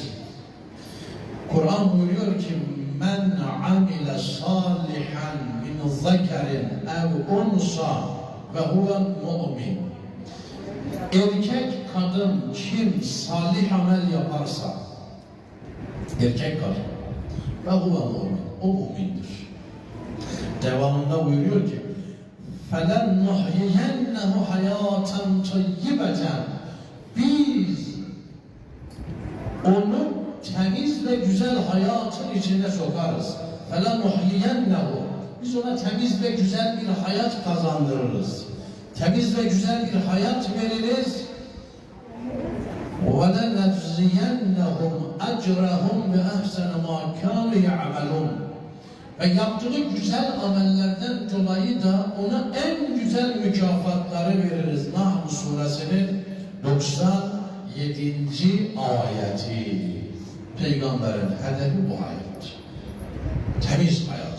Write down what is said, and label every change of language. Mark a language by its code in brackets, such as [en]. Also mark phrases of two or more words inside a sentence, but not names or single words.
[tr] Kur'an buyuruyor ki [ar] من عمل صالحا من ذكر أو أنثى وهو مؤمن. [tr] Erkek kadın kim salih amel yaparsa, erkek kadın [ar] وهو مؤمن, [tr] o mu'mindir. Devamında buyuruyor ki [ar] فَلَنُّحْيِيَنَّهُ حَيَاتًا طَيِّبَةً. [tr] Biz onu temiz ve güzel hayatın içine sokarız. [ar] فَلَنُحْيِيَنَّهُ. [tr] Biz ona temiz ve güzel bir hayat kazandırırız. Temiz ve güzel bir hayat veririz. [ar] وَلَنَجْزِيَنَّهُمْ أَجْرَهُمْ بِأَحْسَنَ مَا كَانُوا يَعْمَلُونَ. [tr] Ve yaptığı güzel amellerden dolayı da ona en güzel mükafatları veririz. Nahl suresinin 97. ayeti. Peygamberin hedefi bu hayat. Temiz hayat.